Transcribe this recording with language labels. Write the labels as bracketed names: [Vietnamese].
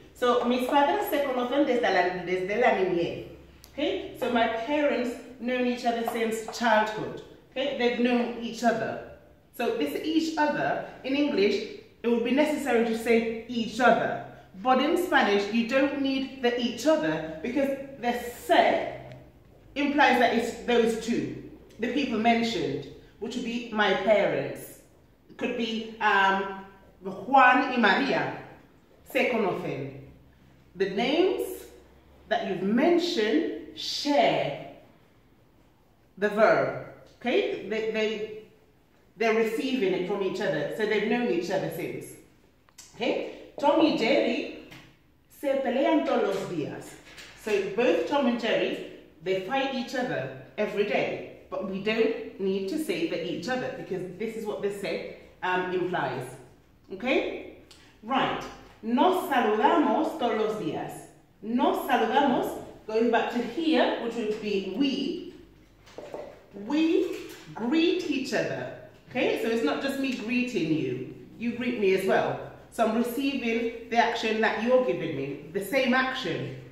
[Spanish] So, mis padres se conocen desde la niñez. [English] Okay? So, my parents known each other since childhood. Okay? They've known each other. So, this each other, in English, it would be necessary to say each other. But in Spanish, you don't need the each other because the se implies that it's those two, the people mentioned, which would be my parents. It could be [Spanish] Juan y María se conocen. [English] The names that you've mentioned share the verb. Okay, they're receiving it from each other, so they've known each other since. [Spanish] Okay, Tom y Jerry se pelean todos los días. [English] So both Tom and Jerry, they fight each other every day, but we don't need to say that each other because this is what this say implies. Okay, right. [Spanish] Nos saludamos todos los días. Nos saludamos, [English] going back to here, which would be we greet each other. Okay, so it's not just me greeting you, you greet me as well. So I'm receiving the action that you're giving me, the same action.